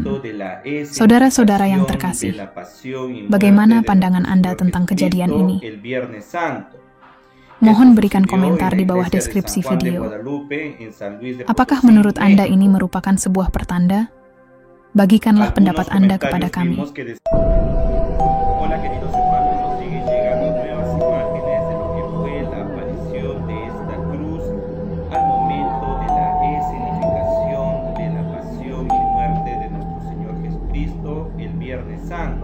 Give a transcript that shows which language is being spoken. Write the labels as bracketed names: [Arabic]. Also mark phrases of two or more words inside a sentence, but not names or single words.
[Indonesian] Saudara-saudara yang terkasih, bagaimana pandangan Anda tentang kejadian ini? Mohon berikan komentar di bawah deskripsi video. Apakah menurut Anda ini merupakan sebuah pertanda? Bagikanlah pendapat Anda kepada kami. [Spanish] Hola queridos hermanos, nos siguen llegando nuevas imágenes de lo que fue la aparición de esta cruz al momento de la escenificación de la pasión y muerte de nuestro Señor Jesucristo el Viernes Santo.